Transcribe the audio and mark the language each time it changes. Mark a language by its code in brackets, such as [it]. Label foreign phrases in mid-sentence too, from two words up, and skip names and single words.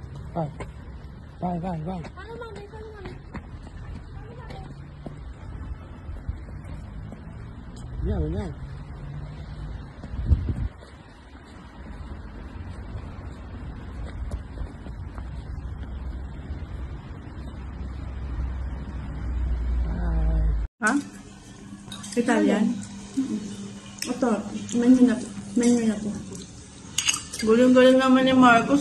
[it] Vai. Vai, vai, vai. Andiamo, andiamo. Ha? [tl] Italian? Ito, menu na po. Menu na po. Galing-galing naman ni Marcos.